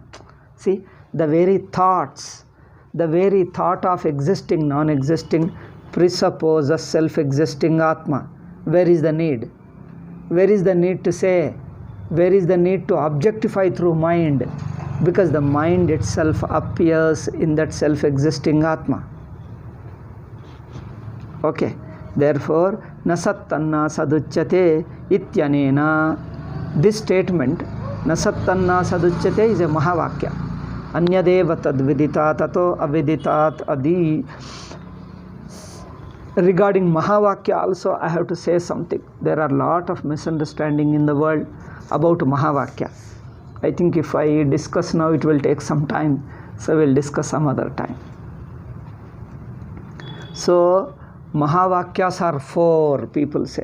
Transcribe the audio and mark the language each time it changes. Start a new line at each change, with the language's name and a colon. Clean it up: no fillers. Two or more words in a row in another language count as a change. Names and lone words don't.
English: See, the very thoughts, the very thought of existing, non-existing presupposes self-existing Atma. Where is the need? Where is the need to say? Where is the need to objectify through mind? Because the mind itself appears in that self-existing Atma.
Sanskrit: Okay, therefore nasattanna saduchyate ityanena,
English: this statement
Sanskrit: nasattanna saduchyate
English: is a mahavakya.
Sanskrit: Anyadeva tadvidita tato aviditat adi.
English: Regarding mahavakya also I have to say something. There are a lot of misunderstanding in the world about mahavakya. I think if I discuss now it will take some time, so we'll discuss some other time. So mahavakyas are four, people say.